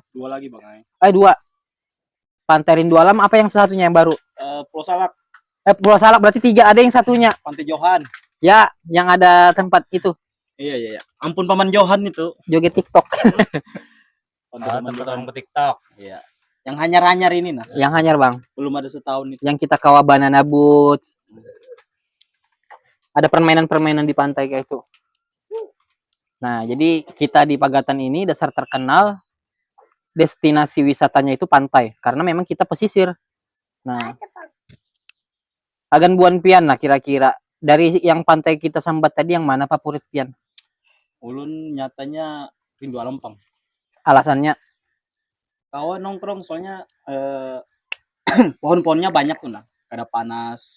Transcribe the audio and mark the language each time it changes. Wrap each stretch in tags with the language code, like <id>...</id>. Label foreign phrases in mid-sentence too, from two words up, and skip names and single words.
<bjn>2 lagi Bang. 2. Pantai Rindu Alam, apa yang satunya yang baru? Pulau Salak. Pulau Salak berarti 3, ada yang satunya. Pantai Johan. Ya, yang ada tempat itu. Iya. Ampun Paman Johan itu. Joget TikTok. Tempat orang TikTok. Iya. Yang hanyar-hanyar ini nah. Yang hanyar Bang. Belum ada setahun itu. Yang kita kawa</bjn> <en>banana boat.</en> <bjn>Ada permainan-permainan di pantai kayak itu. Nah, jadi kita di Pagatan ini dasar terkenal destinasi wisatanya itu pantai karena memang kita pesisir. Nah, agan buan pian lah kira-kira dari yang pantai kita sambat tadi yang mana favorit pian? Ulun nyatanya Rindu Alam Pang. Alasannya? Kawan nongkrong soalnya pohon-pohonnya banyak tuh nah. Kada panas.</bjn>